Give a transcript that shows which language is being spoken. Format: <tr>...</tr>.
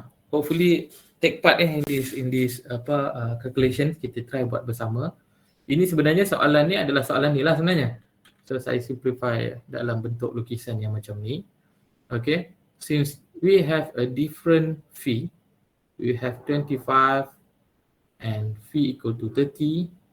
<en>Hopefully take part in this calculation.</en> <ms>Kita try buat bersama. Ini sebenarnya soalan ni adalah soalan ni lah sebenarnya. So saya simplify dalam bentuk lukisan yang macam ni. Okay.</ms> <en>Since we have a different fee, we have 25 and fee equal to 30.</en>